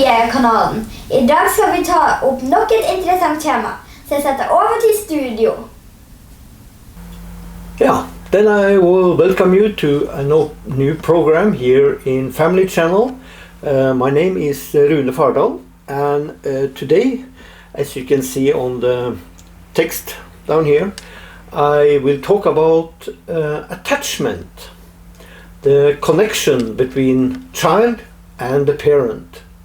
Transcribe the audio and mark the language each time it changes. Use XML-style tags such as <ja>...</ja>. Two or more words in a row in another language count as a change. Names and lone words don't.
<no>kanalen. I dag skal vi ta opp nok et interessant tema, så jeg setter over til studio.</no> <en>Yeah, then I will welcome you to a new program here in Family Channel. My name is Rune Fardal, and today, as you can see on the text down here, I will talk about attachment, the connection between child and the parent.</en>